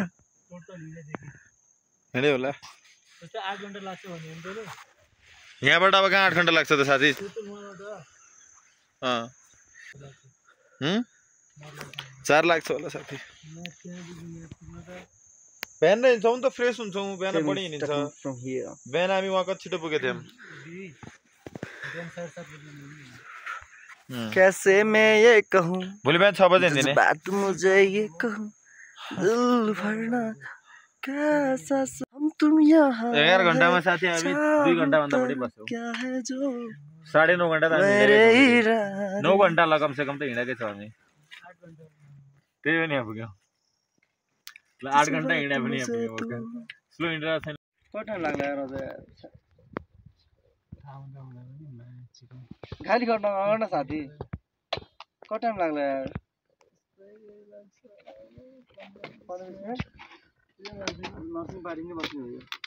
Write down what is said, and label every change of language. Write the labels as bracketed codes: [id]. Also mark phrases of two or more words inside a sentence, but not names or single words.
[ne] हिँड्यो होला यहाँबाट अब कहाँ 8 घन्टा लाग्छ त साथी 4 लाग्छ होला साथी बिहान हिँड्छौँ नि त फ्रेस हुन्छौँ बिहान बढी हिँडिन्छ बिहान हामी वहाँ कति छिटो पुगेको थियौँ [hi] कैसे मैं ये कहूँ [ne] भोलि बिहान 6 बजे हिँड्ने [hi] बात मुझे ये कहूँ दिल भरना कैसा हम तुम यहाँ [ne] 11 घन्टामा साथी हामी 2 घन्टा भन्दा बढी बस्छौँ [hi] क्या है जो [ne] 9.5 घन्टा त [hi] मेरे [ne] 9 घन्टा ल [hi] कम से कम [ne] त हिँडेकै छ हामी त्यही पनि यहाँ पुग्यौँ ल 8 घन्टा हिँडे पनि यहाँ पुग्यौँ स्लो हिँडेर छैन कति टाइम लाग्ला यार अझ गाली गर्न साथी कति टाइम लाग्ला यार [en] nursing party [ne] नै बस्ने हो यो